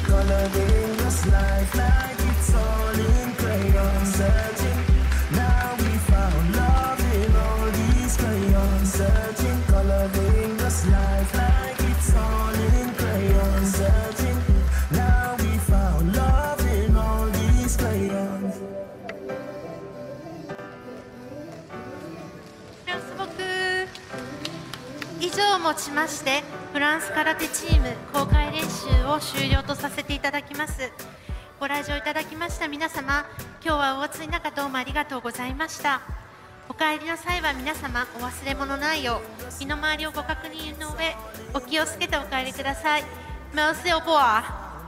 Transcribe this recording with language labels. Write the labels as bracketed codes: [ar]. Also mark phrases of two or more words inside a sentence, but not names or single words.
[en] Coloring this life like it's all in crayon. Searching, now we found love in all these crayons. Searching, coloring this life like it's all in crayon. Searching, now we found love in all these crayons. [ja] 以上をもちましてフランス空手チーム公開練習を終了とさせていただきます。ご来場いただきました皆様、今日はお暑い中どうもありがとうございました。お帰りの際は皆様お忘れ物ないよう身の回りをご確認の上お気をつけてお帰りください。 [fr] Merci au revoir。